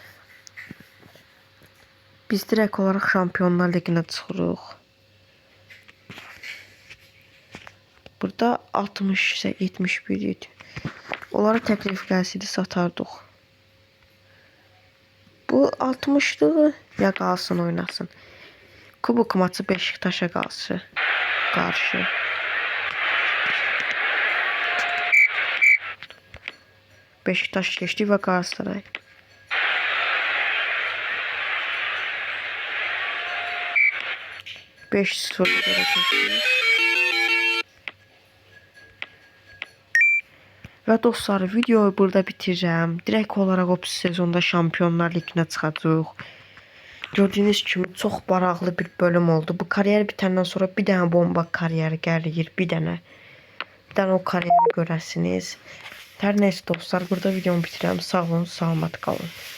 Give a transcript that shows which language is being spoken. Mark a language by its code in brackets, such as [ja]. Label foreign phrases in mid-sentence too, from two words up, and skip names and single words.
[tr] Biz direkt olarak Şampiyonlar Ligi'ne çıxırıq. Burada 60 ise 71 idi. [az] Onlara təklif gəlsəydi satardıq. Bu 60'lığı ya qalsın oynasın. [tr] Kubok maçı Beşiktaş'a qarşı. Beşiktaş geçti ve Galatasaray. Beş soru geçti. Ve dostlar, videoyu burada bitirəcəm. Direkt olarak o sezonda Şampiyonlar Ligi'ne çıxacağıq. [az] Gördüğünüz kimi çox maraqlı bir bölüm oldu. Bu kariyer bitəndən sonra bir dənə bomba kariyeri gəlir. Bir dənə o kariyeri görəsiniz. Hər neyse dostlar, burada videomu bitirəm. Sağ olun, salamat qalın.